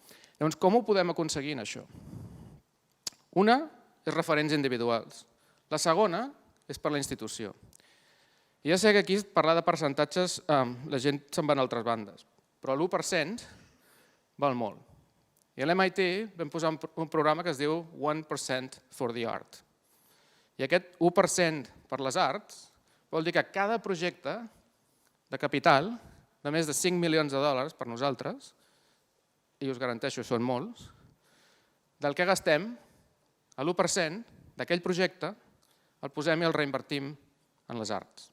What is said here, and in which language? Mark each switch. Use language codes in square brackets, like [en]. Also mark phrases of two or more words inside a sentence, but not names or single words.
[ca] Llavors, com ho podem aconseguir en això? Una és referents individuals. La segona és per la institució. I ja sé que aquí parlar de percentatges la gent se'n va a altres bandes, però l'1% val molt. I a l'MIT vam posar un programa que es diu 1% [en] for the art. [ca] I aquest 1% per les arts vol dir que cada projecte de capital de més de $5 milions per nosaltres, i us garanteixo són molts, del que gastem, l'1% d'aquell projecte el posem i el reinvertim en les arts.